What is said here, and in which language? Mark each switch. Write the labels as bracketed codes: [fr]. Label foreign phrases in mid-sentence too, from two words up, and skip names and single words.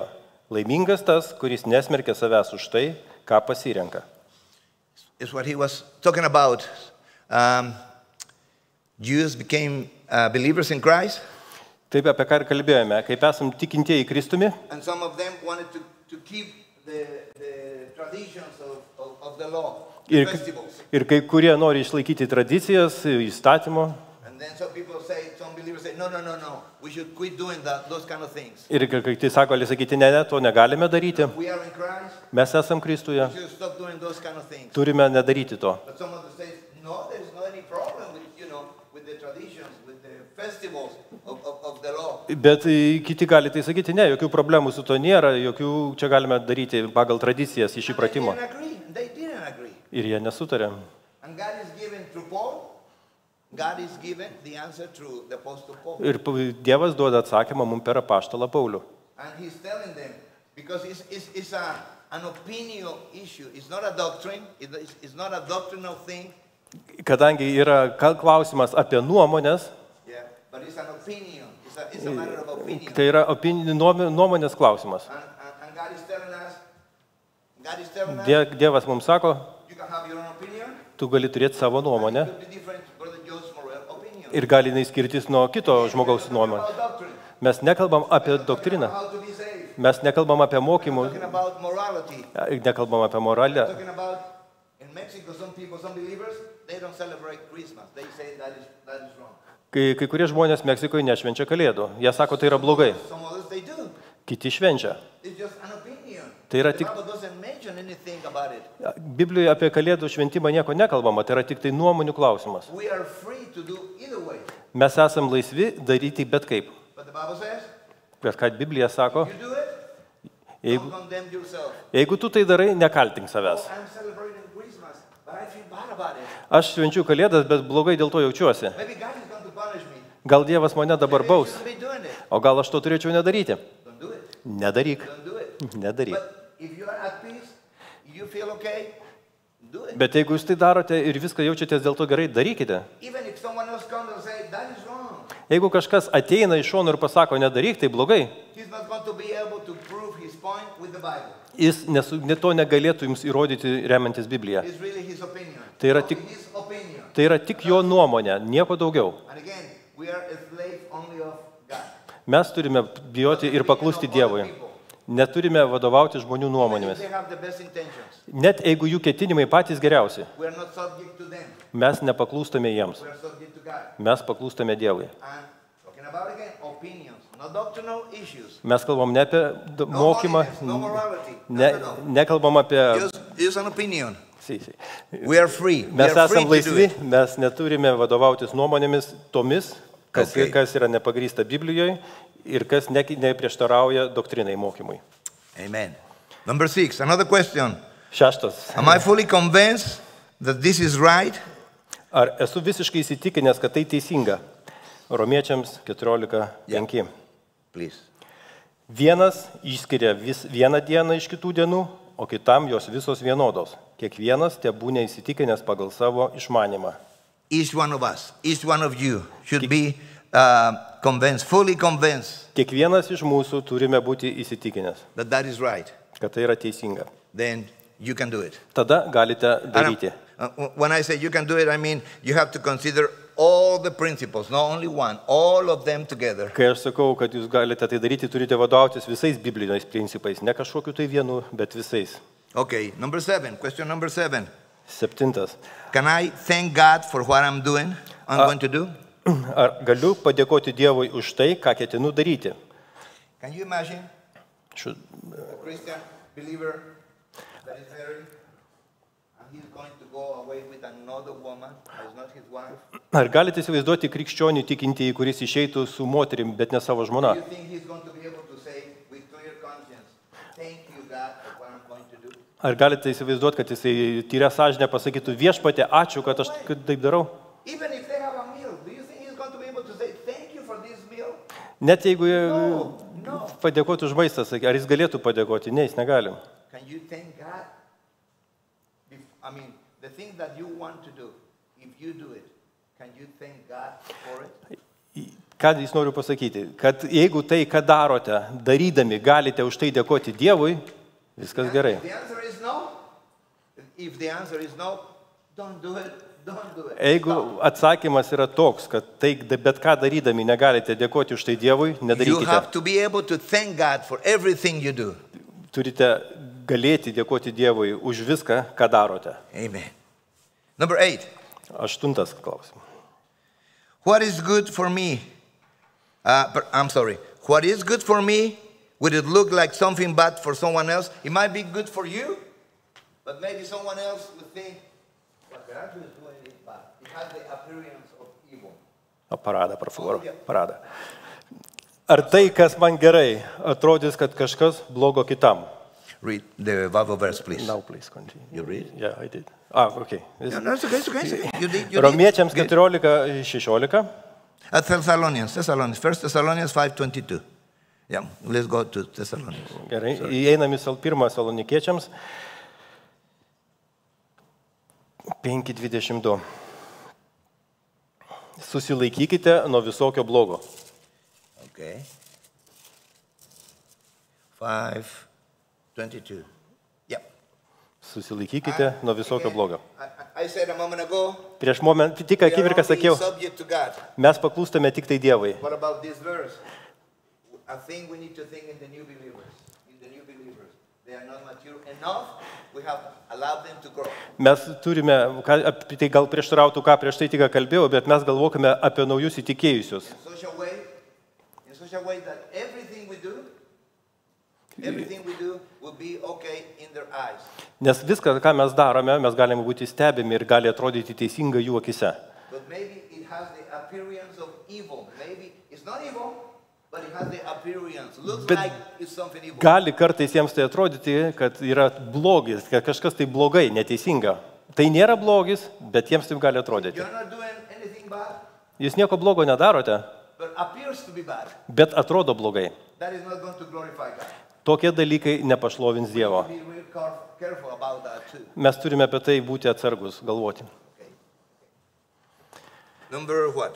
[lt] Laimingas tas, kuris nesmerkia savęs už tai, ką pasirenka. [en] It's what he was talking about. Jews became believers in Christ, [lt] Taip apie ką ir kalbėjome, kaip esam tikintieji Kristumi, [en] and some of them wanted to keep the traditions of the law, the [lt] Ir, [en] festivals. [lt] ir kai kurie nori išlaikyti tradicijas, įstatymo. [en] And then some people say, some believers say, no, we should quit doing those kind of things. [lt] Ir kai tai sako, gali sakyti, ne, to negalime daryti. [en] We are in Christ, [lt] Mes esam Kristuje, [en] we should stop doing those kind of things. [lt] turime nedaryti to. [en] But some others say, no, there's not any problem with, with the traditions, with the festivals of the law. [lt] Bet kiti gali tai sakyti, ne, jokių problemų su to nėra, jokių čia galime daryti pagal tradicijas iš įpratimo. [en] They didn't agree. [lt] Ir jie nesutarė. [en] And God is given through Paul. God is given the answer through the Apostle Paul. [lt] Ir Dievas duoda atsakymą mums per apaštalą Paulių. [en] And he's telling them, because it's an opinion issue. It's not a doctrine. It's not a doctrinal thing. [lt] Kadangi yra klausimas apie nuomonės, [en] Yeah, but it's an opinion. It's a matter of opinion. [lt] tai yra nuomonės klausimas. [en] And God is telling us, [lt] Dievas mums sako, [en] you can have your own opinion. [lt] tu gali turėti savo nuomonę [en] It could be different from Brother Joe's moral opinion. [lt] ir gali jinai skirtis nuo kito žmogaus nuomonės. [en] About doctrine. [lt] Mes nekalbam apie doktriną, [en] How to be saved. [lt] mes nekalbam apie mokymų, [en] Talking about morality. [lt] nekalbam apie moralę. [en] Talking about in Mexico, some people, some believers, they don't celebrate Christmas. They say that is wrong. [lt] Kai kurie žmonės Meksikoje nešvenčia Kalėdų, jie sako, tai yra blogai. [en] Some others they do. [lt] Kiti švenčia. [en] It's just an opinion. [lt] Tai yra [en] The [lt] tik, [en] Bible doesn't mention anything about it. [lt] Biblijoje apie Kalėdų šventimą nieko nekalbama, tai yra tik tai nuomonių klausimas. [en] We are free to do either way. [lt] Mes esam laisvi daryti bet kaip. [en] But the Bible says, [lt] Bet ką Biblija sako, [en] you do it, [lt] jeigu, [en] don't condemn yourself. [lt] jeigu tu tai darai, nekaltink savęs. [en] I'm celebrating Christmas, but I feel bad about it. [lt] Aš švenčiu Kalėdas, bet blogai dėl to jaučiuosi. [en] Maybe God is going to punish me. [lt] Gal Dievas mane dabar [en] Maybe I [lt] baus, [en] shouldn't be doing it. [lt] o gal aš to turėčiau nedaryti. [en] Don't do it. [lt] Nedaryk, [en] Don't do it. [lt] nedaryk. [en] But if you are at peace, you feel okay, do it. [lt] Bet jeigu jūs tai darote ir viską jaučiatės dėl to gerai, darykite. [en] Even if someone else comes and says, that is wrong, [lt] Jeigu kažkas ateina iš šono ir pasako, nedaryk, tai blogai. [en] he's not going to be able to prove his point with the Bible. [lt] Jis to negalėtų jums įrodyti remiantis Bibliją. [en] It's really his opinion. [lt] Tai yra [en] Only [lt] tik- [en] his opinion. [lt] Tai yra tik jo nuomonė, nieko daugiau. [en] And again, we are a slave only of God. [lt] Mes turime bijoti ir paklusti Dievui. Neturime vadovauti žmonių [en] Even if [lt] nuomonėmis. [en] they have the best intentions, [lt] Net jeigu jų ketinimai patys geriausi, [en] we are not subject to them. [lt] mes nepaklūstame jiems. [en] We are subject to God. [lt] Mes paklūstame Dievui. [en] And talking about again, opinions, not doctrinal issues. [lt] Mes kalbam ne apie mokymą, [en] holiness, no morality. [lt] nekalbam apie... [en] Just an opinion. Si. We are free. We [lt] Mes [en] are free [lt] esam [en] to do [lt] laisvi, [en] it. [lt] mes neturime vadovautis nuomonėmis tomis, kas [en] Okay. [lt] yra nepagrįsta Biblijoje ir kas neprieštarauja doktrinai mokymui. [en] Amen. Number 6, another question. 6. Am I fully convinced that this is right? [lt] Ar esu visiškai įsitikinęs, kad tai teisinga? Romiečiams 14:5. [en] Please. [lt] Vienas išskiria vieną dieną iš kitų dienų, o kitam jos visos vienodos. Kiekvienas tebūna įsitikinęs pagal savo išmanymą. [en] Each one of us, each one of you should be convinced, fully convinced [lt] Kiekvienas iš mūsų turime būti įsitikinęs, [en] that is right. [lt] kad tai yra teisinga. [en] Then you can do it. [lt] Tada galite [en] And [lt] daryti. [en] when I say you can do it, I mean you have to consider all the principles, not only one, all of them together. [lt] Kai aš sakau, kad jūs galite tai daryti, turite vadovautis visais bibliniais principais, ne kažkokiu tai vienu, bet visais. [en] Okay, number 7, question number 7. 7. Can I thank God for what I'm doing, I'm going to do? [lt] Ar galiu padėkoti Dievui už tai, ką ketinu daryti? [en] Can you imagine [lt] Šu- [en] a Christian believer that is married and he's going to go away with another woman that is not his wife? [lt] Ar galite įsivaizduoti krikščionių tikintįjį, kuris išeitų su moterim, bet ne savo žmona? [en] Do you think he's going to be able to say with clear conscience, thank you God for what I'm going to do? [lt] Ar galite įsivaizduoti, kad jisai tyrę sąžinę pasakytų, viešpatie, ačiū, kad aš taip darau? [en] Even if they have a meal, do you think he's going to be able to say thank you for this meal? [lt] Net jeigu [en] No. [lt] padėkoti už maistą, ar jis galėtų padėkoti? Ne, jis negali. [en] Can you thank God? I mean, the thing that you want to do, if you do it, can you thank God for it? [lt] Ką jis noriu pasakyti? Kad jeigu tai, ką darote, darydami, galite už tai dėkoti Dievui, viskas gerai. [en] If the answer is no, if the answer is no, don't do it. Don't do it. [lt] Jeigu [en] Stop. [lt] atsakymas yra toks, kad tai bet ką darydami negalite dėkoti už tai Dievui, [en] You [lt] nedarykite. [en] have to be able to thank God for everything you do. [lt] Turite galėti dėkoti Dievui už viską, ką darote. [en] Amen. Number 8. [lt] 8 klausimas. [en] What is good for me? What is good for me? Would it look like something bad for someone else? It might be good for you, but maybe someone else would think, what they're doing is bad. It has the appearance of evil. [lt] Paradą. Ar tai, kas man gerai, atrodys, kad kažkas blogo kitam? [en] Read the Bible verse, please. Now, please continue. You read? Yeah, I did. Okay. No, it's okay. You did. [lt] Romiečiams [en] Good. 14:16. Thessalonians, 1 Thessalonians 5:22. Yeah, let's go to Thessalonians. [lt] Gerai, įeinam į 1 Salonikiečiams 5:22. Susilaikykite nuo visokio blogo. [en] Okay. 5:22. Yeah. [lt] Susilaikykite nuo visokio blogo. [en] I said a moment ago, [lt] Prieš momentą, tik akimirką sakiau, [en] subject to God. [lt] mes paklūstame tik tai Dievui. [en] What about this verse? I think we need to think in the new believers. In the new believers, they are not mature enough. We have allowed them to grow. [lt] Mes turime, tai gal prieštarautų, ką prieš tai tik kalbėjau, bet mes galvokime apie naujus įtikėjusius. [en] In such a way that everything we do will be okay in their eyes. [lt] Nes viską, ką mes darome, mes galime būti stebimi ir gali atrodyti teisinga jų akise. [en] But maybe it has the appearance of evil. Maybe it's not evil, but it has the appearance. Looks [lt] Bet [en] like it's something evil. [lt] gali kartais jiems tai atrodyti, kad yra blogis, kad kažkas tai blogai, neteisinga. Tai nėra blogis, bet jiems taip gali atrodyti. [en] You're not doing anything bad, [lt] Jūs nieko blogo nedarote, [en] but appears to be bad. [lt] bet atrodo blogai. [en] That is not going to glorify God. [lt] Tokie dalykai nepašlovins Dievo. [en] Be real careful about that too. [lt] Mes turime apie tai būti atsargus, galvoti. [en] Okay. Number what?